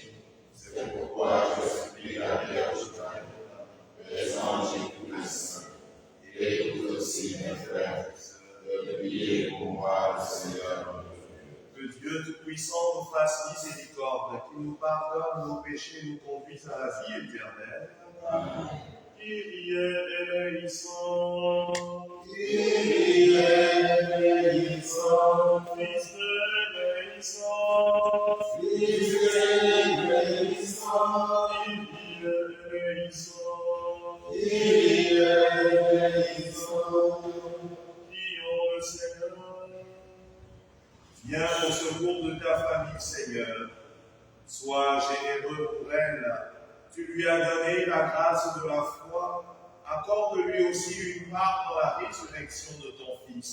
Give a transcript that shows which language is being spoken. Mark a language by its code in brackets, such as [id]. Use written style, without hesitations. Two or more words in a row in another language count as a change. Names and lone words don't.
[fr] C'est pourquoi je supplie la Vierge Marie, les anges et tous les saints, et écoute aussi mes frères, de prier pour moi, le Seigneur. que Dieu Tout-Puissant nous fasse miséricorde, qu'il nous pardonne nos péchés et nous conduise à la vie éternelle. Amen. [el] Κύριε ἐλέησον, Κύριε ἐλέησον, Χριστὲ ἐλέησον, Χριστὲ ἐλέησον, Κύριε ἐλέησον. Κύριε ἐλέησον. [fr] Prions le Seigneur. Viens au secours de ta famille, Seigneur. Sois généreux pour elle. Tu lui as donné la grâce de la foi. Accorde-lui aussi une part dans la résurrection de ton Fils.